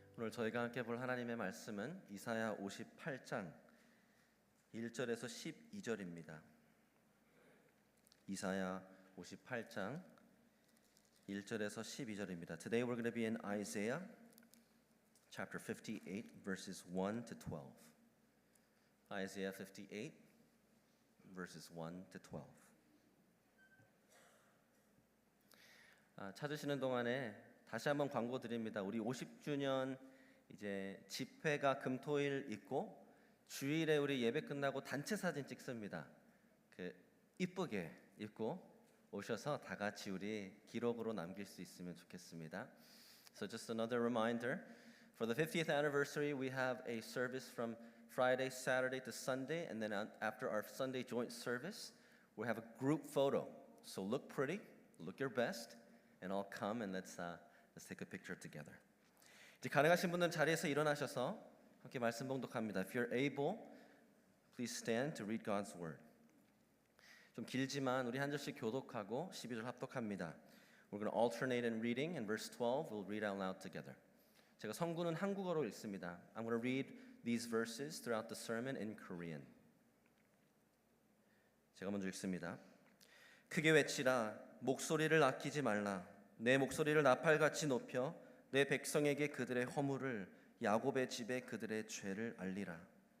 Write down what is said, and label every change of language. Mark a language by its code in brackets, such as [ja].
[ko] 저희가 함께 볼 하나님의 말씀은 이사야 58장 1절에서 12절입니다. 이사야 58장 1절에서 12절입니다. [en] Today we're going to be in Isaiah chapter 58 verses 1 to 12. Isaiah 58 verses 1 to 12. [ko] 찾으시는 동안에 다시 한번 광고 드립니다. 우리 50주년 이제 집회가 금토일 있고 주일에 우리 예배 끝나고 단체 사진 찍습니다. 이쁘게 입고 오셔서 다 같이 우리 기록으로 남길 수 있으면 좋겠습니다. [en] So just another reminder, for the 50th anniversary we have a service from Friday, Saturday to Sunday, and then after our Sunday joint service, we have a group photo. So look pretty, look your best, and all come and let's take a picture together. [ko] 이제 가능하신 분들은 자리에서 일어나셔서 함께 말씀 봉독합니다. [en] If you're able, please stand to read God's word. [ko] 좀 길지만 우리 한 절씩 교독하고 12절 합독합니다. [en] We're going to alternate in reading, and verse 12 we'll read out loud together. [ko] 제가 성구는 한국어로 읽습니다. [en] I'm going to read these verses throughout the sermon in Korean. [ko] 제가 먼저 읽습니다. 크게 외치라, 목소리를 아끼지 말라. 내 목소리를 나팔같이 높여 내 백성에게 그들의 허물을, 야곱의 집에 그들의 죄를 알리라.